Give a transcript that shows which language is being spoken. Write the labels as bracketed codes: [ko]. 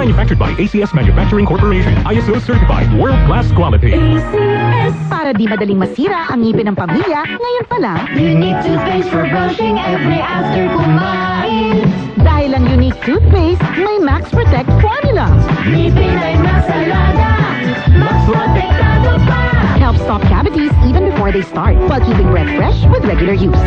[en] Manufactured by ACS Manufacturing Corporation. ISO certified. World-class quality. ACS. [tl] Para di madaling masira ang ngipin ng pamilya, ngayon pa lang, [en] Unique toothpaste for brushing every after [tl] kumain. dahil ang unique toothpaste may Max Protect formula. Ngipin ay masalada, mas protektado pa. [en] Helps stop cavities even before they start, while keeping breath fresh with regular use.